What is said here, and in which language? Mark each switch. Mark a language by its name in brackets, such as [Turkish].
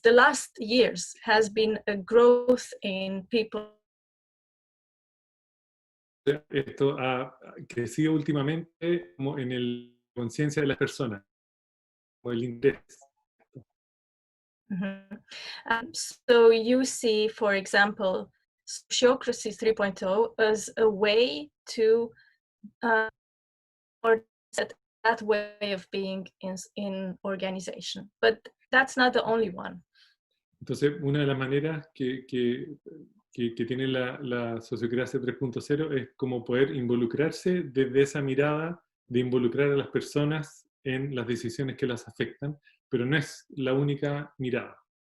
[English] The last years has been a growth in people. [Spanish] Esto ha crecido últimamente como en la conciencia de las personas, como el interés. [English] So you see, for example, Sociocracy 3.0 as a way to or set that way of being in organization, but that's not the only one. [Spanish] Entonces, una de las maneras que tiene la sociocracia 3.0 es como poder involucrarse desde esa mirada de involucrar a las personas en las decisiones que las afectan, pero no es la única mirada.